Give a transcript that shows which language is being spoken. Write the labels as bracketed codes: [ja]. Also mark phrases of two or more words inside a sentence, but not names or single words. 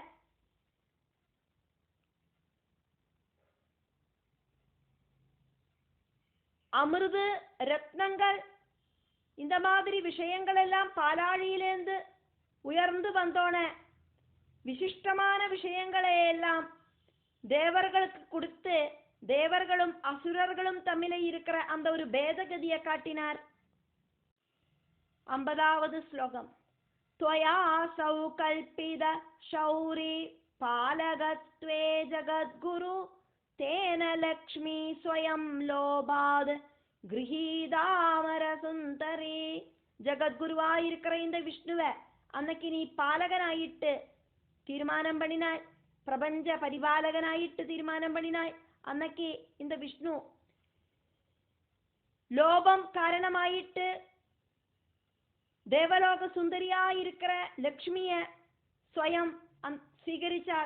[ta] அமிர்து ரத்னங்கள் இந்த மாதிரி விஷயங்கள் எல்லாம் பாலாழியிலேந்து உயர்ந்து வந்தோன விசிஷ்டமான விஷயங்களை எல்லாம் தேவர்களுக்கு கொடுத்து தேவர்களும் அசுரர்களும் தம்மிலே இருக்கிற அந்த ஒரு பேதகதியை காட்டினார். 50வது ஸ்லோகம். [sa] त्वया सौ कल्पित शौरी पालकत्वे जगद्गुरु तेन लक्ष्मी स्वयं लोभाद गृहीदामर सुंदरी. [ta] ஜகத்குருவாயிருக்கிற இந்த விஷ்ணுவை அன்னைக்கு நீ பாலகனாயிட்டு தீர்மானம் பண்ணினாய், பிரபஞ்ச பரிபாலகனாயிட்டு தீர்மானம் பண்ணினாய். அன்னைக்கு இந்த விஷ்ணு லோபம் காரணமாயிட்டு தேவலோக சுந்தரியாயிருக்கிற லக்ஷ்மிய ஸ்வயம் ஸ்வீகரிச்சார்.